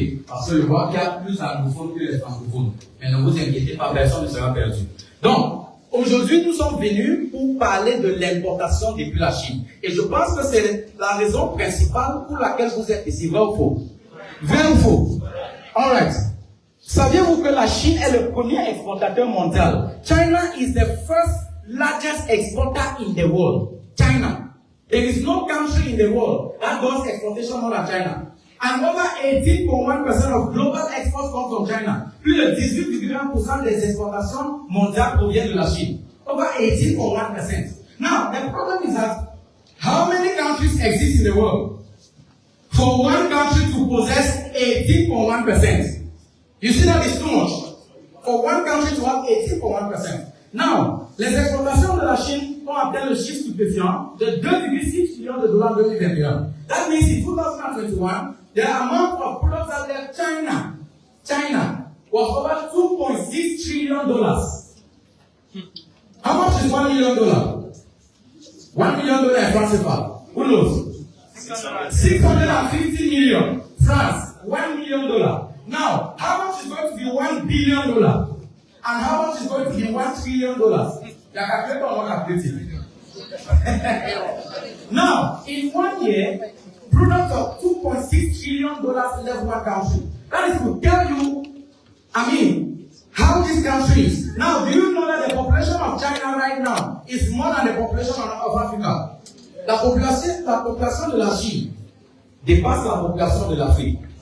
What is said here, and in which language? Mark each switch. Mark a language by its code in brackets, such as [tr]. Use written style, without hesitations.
[fr] Parce que je vois qu'il y a plus d'anglophones que les francophones. Mais ne vous inquiétez pas, personne ne sera perdu. Donc, aujourd'hui, nous sommes venus pour parler de l'importation depuis la Chine. Et je pense que c'est la raison principale pour laquelle vous êtes ici. Vrai ou faux? Vrai ou faux? Alright. Saviez-vous que la Chine est le premier exportateur mondial? [en] China is the first largest exporter in the world. China. There is no country in the world that does exportation more than China. And over 18.1% of global exports come from China. [fr] Plus de 18,1% des exportations mondiales proviennent de la Chine. [en] Over 18.1%. Now, the problem is that how many countries exist in the world for one country to possess 18.1%? You see that is too much. For one country to have 18.1%. [fr] Now, les exportations de la Chine ont atteint le chiffre stupéfiant de 2,6 trillions de dollars en 2021. [en] That means in 2021, the amount of products out there, China was over 2.6 trillion dollars. How much is $1 million? $1 million in France CFA. Who knows? 650 million. France, $1 million. Now, how much is going to be $1 billion? And how much is going to be $1 trillion? The calculator will not calculate it. Now, in 1 year, products of $2.6 trillion left one country. That is to tell you, how this country is. Now, do you know that the population of China right now is more than the population of Africa? [fr] La population de la Chine dépasse la population de l'Afrique.